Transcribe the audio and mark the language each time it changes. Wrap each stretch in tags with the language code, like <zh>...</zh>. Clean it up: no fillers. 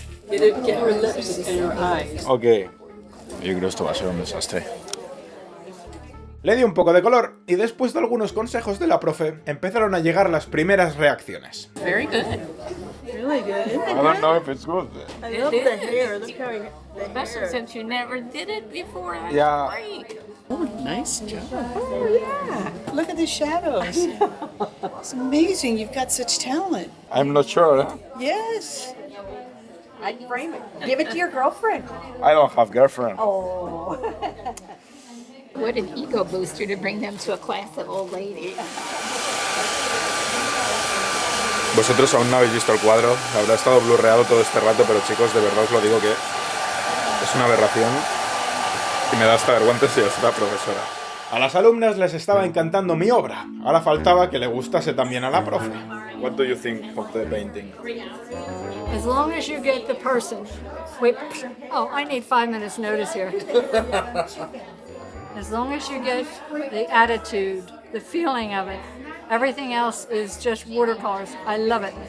<en>Get her lips and her eyes.</en> <es>Ok. Yo creo que esto va a ser un desastre. Le di un poco de color y después de algunos consejos de la profe, empezaron a llegar las primeras reacciones.</es> <en>Very good. Really good. I don't know if it's good. I love the hair. Look how especially since you never did it before. That's Yeah. great. Oh, nice job. Oh, yeah. Look at the shadows. It's amazing. You've got such talent. I'm not sure. Yes. I'd frame it. Give it to your girlfriend. I don't have girlfriend. Oh. What an ego booster to bring them to a class of old ladies.</en> <es>Vosotros aún no habéis visto el cuadro, habrá estado blurreado todo este rato, pero chicos, de verdad os lo digo que es una aberración y me da hasta vergüenza si es la profesora. A las alumnas les estaba encantando mi obra, ahora faltaba que le gustase también a la profe.</es> <en>What do you think of the painting? As long as you get the person. Wait. Oh, I need 5 minutes notice here. As long as you get the attitude, the feeling of it, everything else is just watercolors. I love it.</en>